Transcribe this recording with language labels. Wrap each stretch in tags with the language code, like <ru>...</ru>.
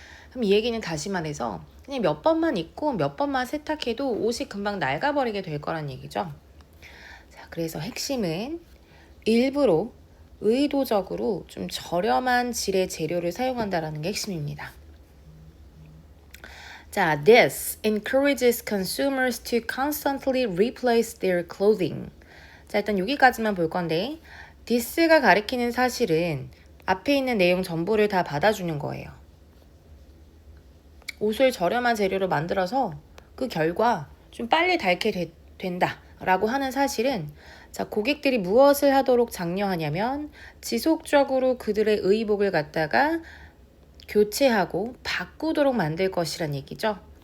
<ko>그럼 이 얘기는 다시 말해서 그냥 몇 번만 입고 몇 번만 세탁해도 옷이 금방 낡아버리게 될 거란 얘기죠. 자, 그래서 핵심은 일부러 의도적으로 좀 저렴한 질의 재료를 사용한다라는 게 핵심입니다.</ko> <en>자, this encourages consumers to constantly replace their clothing.</en> <ko>자, 일단 여기까지만 볼 건데 this가 가리키는 사실은 앞에 있는 내용 전부를 다 받아주는 거예요. 옷을 저렴한 재료로 만들어서 그 결과 좀 빨리 닳게 된다라고 하는 사실은 자, 고객들이 무엇을 하도록 장려하냐면 지속적으로 그들의 의복을 갖다가 교체하고 바꾸도록 만들 것이란 얘기죠.</ko>